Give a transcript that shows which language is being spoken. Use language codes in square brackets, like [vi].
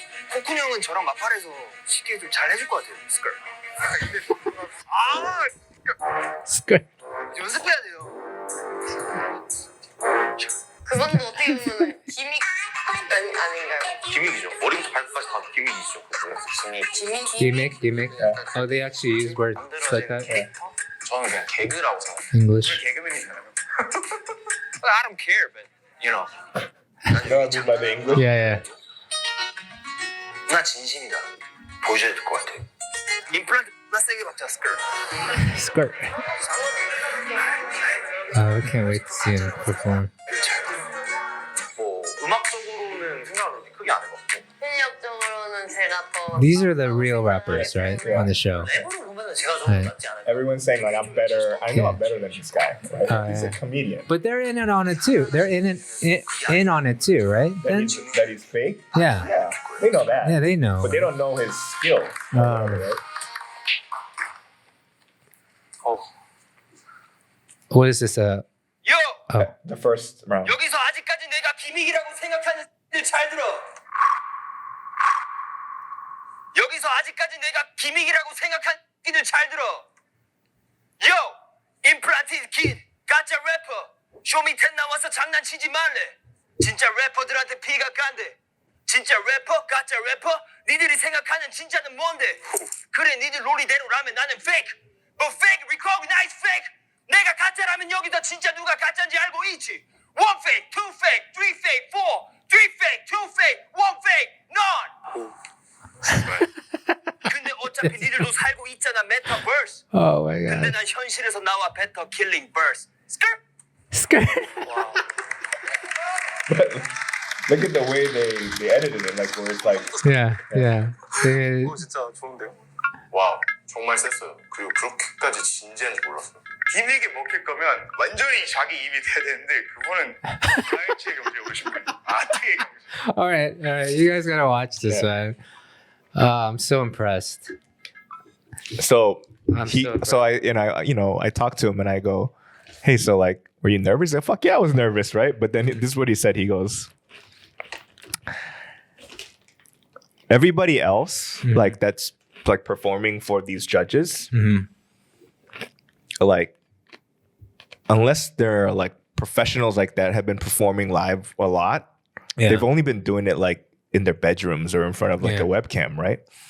[ko] 코쿤 형은 저랑 마팔해서 쉽게 좀 잘 해줄 것 같아요, 스컬. [en] Skirt. [ko] 연습해야 돼요. 그건도 어떻게 보면 기믹 아닌가요? 기믹이죠. 머리부터 발끝까지 다 기믹이죠. [en] Gimmick. Oh, they actually use words like that? [ko] 저는 그냥 개그라고 생각해요. [en] English. [ko] 개그맨이잖아요. [en] I don't care, but you know. You know what I mean by the English? Yeah. [ko] 나 진심이다. 보여줘야 될 것 같아. 임플란트 나 세게 박자 스컬. Skirt. [en] I can't wait to see him perform. [ko] 뭐 음악적으로는 생각을 그렇게 크게 안 해봤고. 실력적으로는 제가 더. [en] These are the real rappers, right? On the show. [ko] 랩으로 보면은 제가 좀 낫지 않을까. [en] Everyone's saying like I'm better. I know I'm better than this guy. Right? He's a comedian. But they're in it on it too. They're in on it too, right? That he's fake. Yeah. Yeah, they know that. Yeah, they know. But they don't know his skill. Right? What is this? [ko] 요! [en] The first round. [ko] 여기서 아직까지 내가 기믹이라고 생각하는 일 잘 들어. 여기서 아직까지 내가 기믹이라고 생각하는 일들 잘 들어. 요! 임플란트 킷, 가짜 래퍼. 쇼미 10 나와서 장난치지 말래. 진짜 래퍼들한테 피가 간대. 진짜 래퍼, 가짜 래퍼. 니들이 생각하는 진짜는 뭔데? 그래, 니들 논리대로라면 나는 fake. [en] But fake, recognize fake. [ko] 내가 가짜라면 여기서 진짜 누가 가짜인지 알고 있지. [en] One fake, two fake, three fake, four, three fake, two fake, one fake, none. [ko] 근데 어차피 니들도 살고 있잖아, metaverse. [en] Oh my [ko] 근데 [en] god. [ko] 난 현실에서 나와 [en] better killing birds. Skirt. Skirt. Wow. Look at the way they edited it, like where it's like. Yeah. They- [ko] 진짜 좋은데요? 와우, 정말 셌어요. 그리고 그렇게까지 진지한지 몰랐어요. 기믹에 먹힐 거면 완전히 자기 입이 돼야 되는데 그거는 라이치의 경지에 오신 분이 아트의 경지. [en] all right. You guys gotta watch this, man. I'm so impressed. So I'm so I talked to him and I go, hey, so like, were you nervous? He's like, fuck yeah, I was nervous, right? But then this is what he said. He goes, everybody else, like that's like performing for these judges, like unless they're like professionals like that have been performing live a lot, they've only been doing it like in their bedrooms or in front of like a webcam, right?